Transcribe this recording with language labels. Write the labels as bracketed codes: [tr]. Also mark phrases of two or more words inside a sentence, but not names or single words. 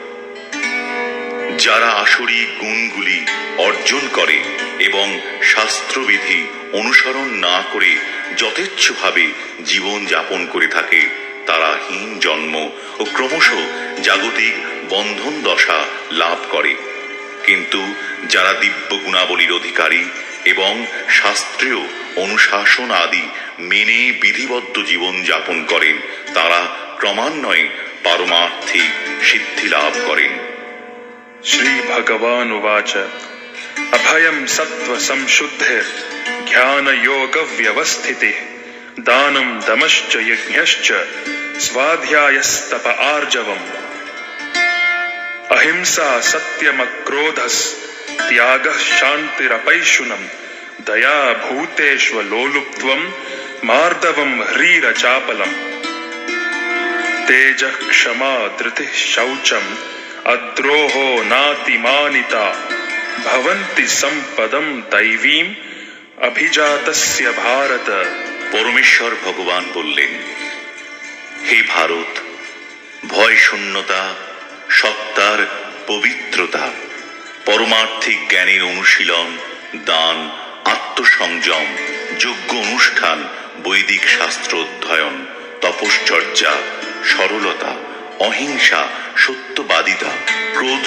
[bn] যারা আসরিক গুণগুলি অর্জন করে এবং শাস্ত্রবিধি অনুসরণ না করে যথেচ্ছভাবে জীবন যাপন করে থাকে, তারা হীন জন্ম ও ক্রমশ জাগতিক বন্ধন দশা লাভ করে। কিন্তু যারা দিব্য গুণাবলীর অধিকারী এবং শাস্ত্রীয় অনুশাসন আদি মেনে বিধিবদ্ধ জীবন যাপন করেন, তারা ক্রমান্বয়ে পারমার্থিক সিদ্ধি লাভ করেন। [sa] श्री भगवान उवाच अभयं सत्व संशुद्धिर ज्ञान योग व्यवस्थितिः दानं दमश्च यज्ञश्च स्वाध्यायस्तप आर्जवम् अहिंसा सत्यमक्रोधस् त्यागः शान्तिरपैशुनम् दया भूतेष्वलोलुप्त्वम् मार्दवम् ह्रीरचापलम् तेजः क्षमा धृतिः शौचम् अद्रोहो नातिमानिता भवन्ति सम्पदं दैवीम अभिजातस्य भारत। [bn] পরমেশ্বর ভগবান বললেন, হে ভারত, ভয় শূন্যতা, সত্তার পবিত্রতা, পরমার্থিক জ্ঞানের অনুশীলন, দান, আত্মসংযম, যোগ্য অনুষ্ঠান, বৈদিক শাস্ত্র অধ্যয়ন, তপশ্চর্যা, সরলতা, অহিংসা, সত্যবাদিতা, ক্রোধ